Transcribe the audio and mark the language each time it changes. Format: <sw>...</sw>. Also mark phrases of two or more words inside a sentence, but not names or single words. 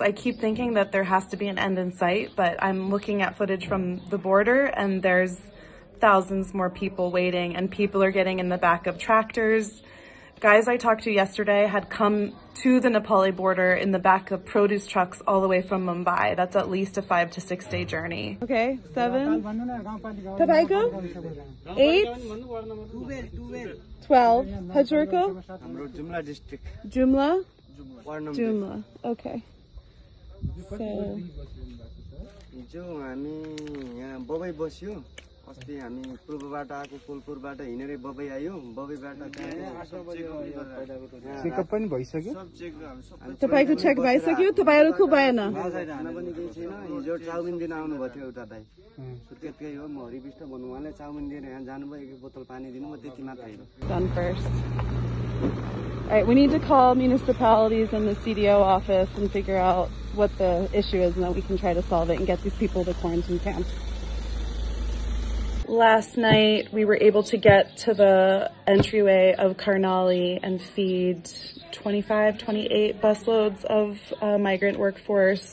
<en>I keep thinking that there has to be an end in sight, but I'm looking at footage from the border and there's thousands more people waiting and people are getting in the back of tractors. Guys I talked to yesterday had come to the Nepali border in the back of produce trucks all the way from Mumbai. That's at least a 5 to 6 day journey. Okay, 7. Tabaiko? 8. 12. Hajurko? Jumla district. Jumla? Jumla. Okay. So.</en> <ne>हिजो हामी यहाँ बबाई बस्यो अस्ति हामी पूर्वबाट आएको कोलपुरबाट हिँडेरै बबई आयो बबईबाट चेकअप पनि भइसक्यो सब चेक तपाईँको चेक भइसक्यो तपाईँहरूको भएन खाना पनि केही छैन हिजो चाउमिन दिन आउनुभएको थियो एउटा दाइ त्यतिकै हो म हरिविष्ट भन्नु उहाँले चाउमिन दिएर यहाँ जानुभयो एक बोतल पानी दिनु म त्यति मात्रै हो</ne> <en>Done first. All right, we need to call municipalities and the CDO office and figure out what the issue is, and then we can try to solve it and get these people to quarantine camps. Last night, we were able to get to the entryway of Karnali and feed 25, 28 busloads of migrant workforce.</en>